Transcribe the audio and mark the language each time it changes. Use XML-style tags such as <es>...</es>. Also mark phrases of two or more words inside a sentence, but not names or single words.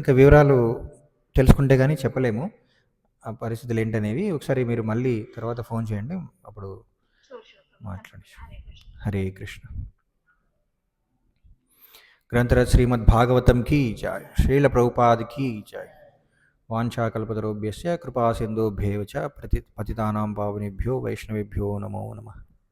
<te>ఇంకా వివరాలు తెలుసుకుంటే కానీ చెప్పలేము ఆ పరిస్థితులు ఏంటనేవి. ఒకసారి మీరు మళ్ళీ తర్వాత ఫోన్ చేయండి, అప్పుడు మాట్లాడి. హరే కృష్ణ. గ్రంథరాజ్ శ్రీమద్ భాగవతం కీ జయ. శ్రీల ప్రభుపాద్ కీ జయ.</te> <sa>వాంఛాకల్పతరుభ్యశ్చ కృపా సింధుభ్యేవ చ పతితానాం పావనేభ్యో వైష్ణవేభ్యో నమో నమః.</sa>